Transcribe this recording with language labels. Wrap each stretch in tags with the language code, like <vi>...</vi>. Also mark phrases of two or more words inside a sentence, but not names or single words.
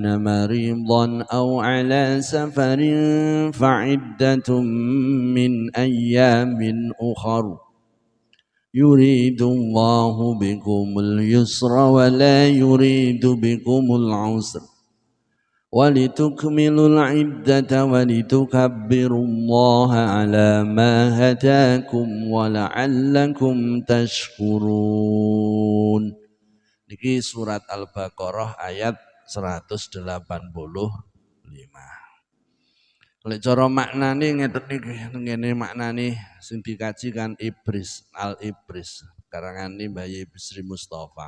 <ar>مريضا أو على سفر فعدة من أيام أخر يريد الله بكم اليسر ولا يريد بكم العسر ولتكملوا العدة ولتكبروا الله على ما هداكم ولعلكم تشكرون.</ar> <jv>Niki surat Al-Baqarah ayat 185. Lek cara maknane ngeten niki, ngene maknane sing dikaji kan Ibris, Al-Ibris, karangane Mbah Bisri Mustafa.</jv>